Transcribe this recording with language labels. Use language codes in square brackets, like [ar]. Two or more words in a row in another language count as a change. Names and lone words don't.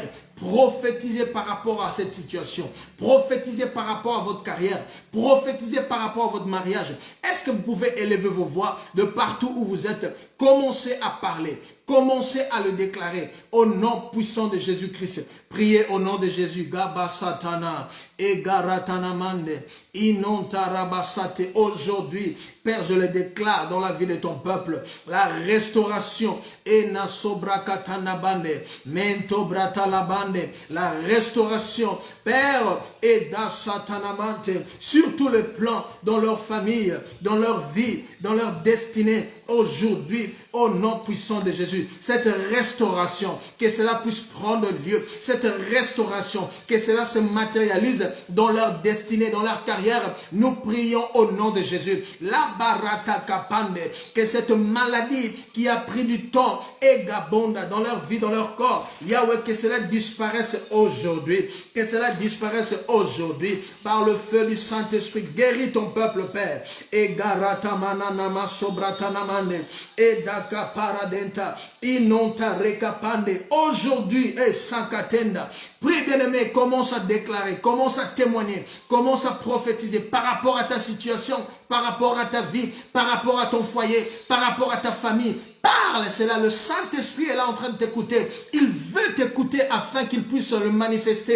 [fr] Prophétisez par rapport à cette situation. Prophétisez par rapport à votre carrière. Prophétisez par rapport à votre mariage. Est-ce que vous pouvez élever vos voix de partout où vous êtes? Commencez à parler. Commencez à le déclarer au nom puissant de Jésus-Christ. Priez au nom de Jésus. Gaba satana et garatana mande inonta rabasate. Aujourd'hui, Père, je le déclare dans la vie de ton peuple, la restauration et nasobra katana bande mento brata la bande, la restauration, Père, et da satana mante sur tous les plans dans leur famille, dans leur vie, dans leur destinée. Aujourd'hui, au nom puissant de Jésus, cette restauration, que cela puisse prendre lieu, cette restauration, que cela se matérialise dans leur destinée, dans leur carrière, nous prions au nom de Jésus. La barata kapande, que cette maladie qui a pris du temps et gabonda dans leur vie, dans leur corps, Yahweh, que cela disparaisse aujourd'hui, que cela disparaisse aujourd'hui par le feu du Saint-Esprit. Guéris ton peuple, Père. Et garata mananama sobratanama et daka paradenta inonta rekapande. Aujourd'hui et sakatenda. Prie bien-aimé, commence à déclarer, commence à témoigner, commence à prophétiser par rapport à ta situation, par rapport à ta vie, par rapport à ton foyer, par rapport à ta famille. Parle, c'est là, le Saint-Esprit est là en train de t'écouter. Il veut t'écouter afin qu'il puisse le manifester.